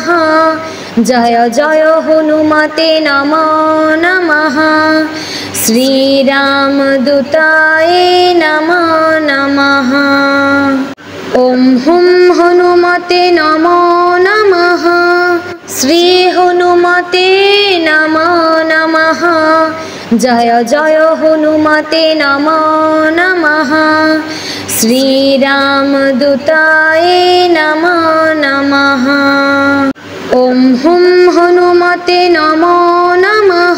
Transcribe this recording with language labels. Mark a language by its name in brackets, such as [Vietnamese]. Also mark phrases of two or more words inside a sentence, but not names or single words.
[Sanskrit] জয় জয় হনুমতে নমো নমঃ। শ্রীরাম দূতায় নমো নমঃ। ওম হুম হনুমতে নমো নমঃ। শ্রী হনুমতে নমো নমঃ। जय जय हनुमते नमो नमः। श्रीरामदूताय नमो नमः। ॐ हुं हनुमते नमो नमः।